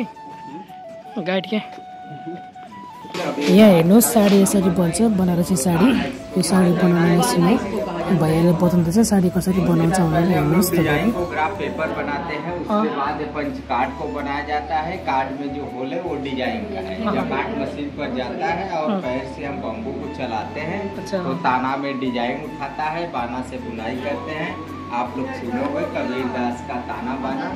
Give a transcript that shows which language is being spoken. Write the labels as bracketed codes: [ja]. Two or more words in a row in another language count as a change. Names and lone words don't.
[ne] गाइड क्या यहाँ हेर्नुहोस्। साडी यसरी बन्छ, बनारसी साडी। यो साडी बनाउने मेसिन हो। भैयाले बताउँदैछ साडी कसरी बनाउँछ भनेर। हेर्नुहोस् तपाईँको [hi] ग्राफ पेपर बनाते हैं, उसके बाद पंच कार्ड को बनाया जाता है। कार्ड में जो होल है वो डिजाइन का है। जब कार्ड मशीन पर जाता है और पैर से हम बम्बू को चलाते हैं तो ताना में डिजाइन उठाता है, बाना से बुनाई करते हैं। आप लोग सुनोगे कबीरदास का ताना बाना।